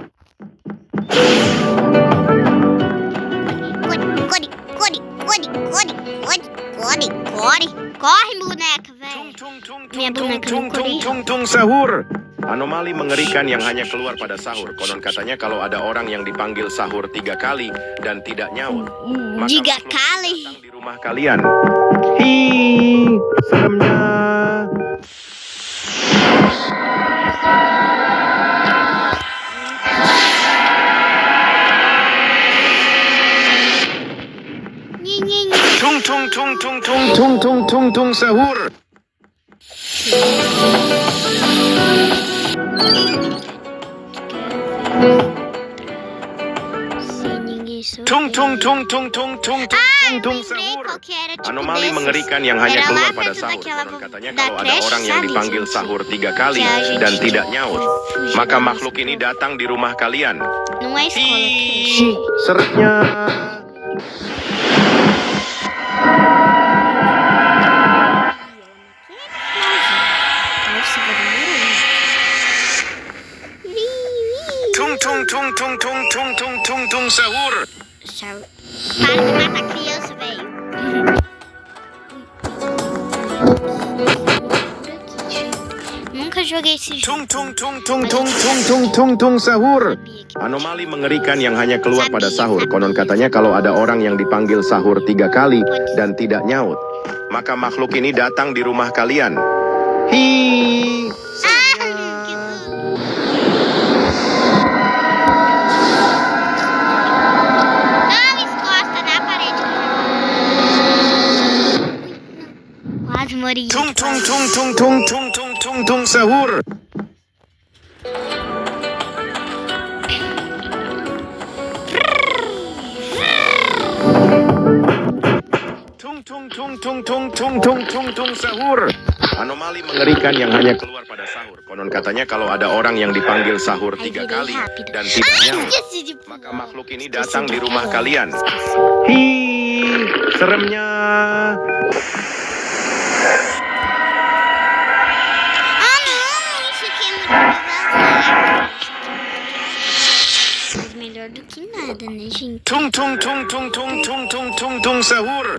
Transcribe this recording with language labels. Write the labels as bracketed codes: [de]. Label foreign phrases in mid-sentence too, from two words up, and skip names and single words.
[pt] Corre, boneca, velho. Minha boneca não corre. [id] Tung tung sahur. Anomali mengerikan yang hanya keluar pada sahur. Konon katanya kalau ada orang yang dipanggil sahur 3 kali dan tidak nyaut, maka 3 makhluk kali. datang di rumah kalian. Hi, seremnya. Tung tung tung tung tung tung tung tung tung sahur. Tung tung tung tung tung tung tung tung sahur. Anomali mengerikan yang hanya keluar pada sahur. Konon katanya kalau ada orang yang dipanggil sahur 3 kali dan tidak nyaut, maka makhluk ini datang di rumah kalian. [pt] Não é escola, [id] Hi, seremnya. Tung tung tung tung tung tung tung tung tung sahur. [pt] Para de matar criança, velho. Nunca joguei esse [id] Tung [pt] jogo. [id] tung tung tung tung tung tung tung tung sahur. Anomali mengerikan yang hanya keluar pada sahur. Konon katanya kalau ada orang yang dipanggil sahur 3 kali dan tidak nyaut, maka makhluk ini datang di rumah kalian. Hi. [pt] Não encosta na parede. Quase morri. [id] Tung tung tung tung tung tung tung tung tung sahur. Tung tung tung tung tung tung tung tung tung sahur. Anomali mengerikan yang hanya keluar pada sahur. Konon katanya kalau ada orang yang dipanggil sahur 3 kali dan tidak nyaut, maka makhluk ini datang di rumah kalian. Hi, seremnya. [pt] Ah, não, isso aqui é muito legal. Mas melhor do que nada, né, gente? [id] Tung tung tung tung tung tung tung tung tung sahur.